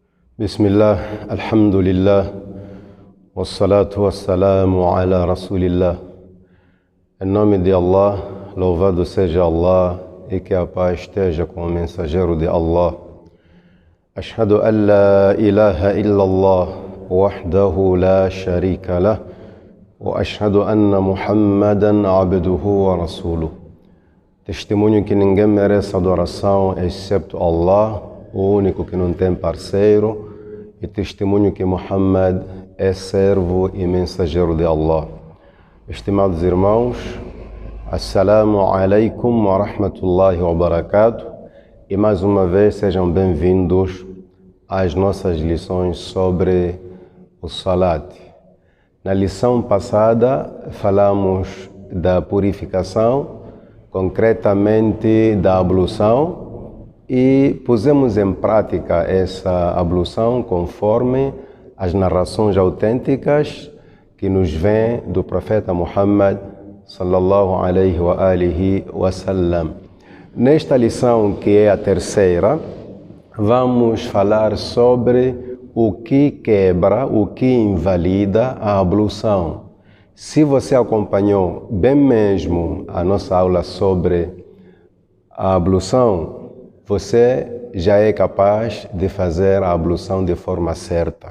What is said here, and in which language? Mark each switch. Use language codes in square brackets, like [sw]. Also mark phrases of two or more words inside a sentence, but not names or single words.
[ar] بسم الله، الحمد لله، والصلاة والسلام على رسول الله. [pt] Em nome de Allah, louvado seja Allah e que a paz esteja com o mensageiro de Allah. [ar] أشهد أن لا إله إلا الله، وحده لا شريك له، وأشهد أن محمدا عبده ورسوله. [pt] Testemunho que ninguém merece adoração excepto Allah, o único que não tem parceiro, e testemunho que Muhammad é servo e mensageiro de Allah. Estimados irmãos, [ar] السلام عليكم ورحمة الله وبركاته, [pt] e mais uma vez sejam bem-vindos às nossas lições sobre o Salat. Na lição passada falamos da purificação, concretamente da ablução, e pusemos em prática essa ablução conforme as narrações autênticas que nos vêm do profeta Muhammad [ar] صلى الله عليه وعلى آله وسلم. [pt] Nesta lição, que é a terceira, vamos falar sobre o que quebra, o que invalida a ablução. Se você acompanhou bem mesmo a nossa aula sobre a ablução, você já é capaz de fazer a ablução de forma certa.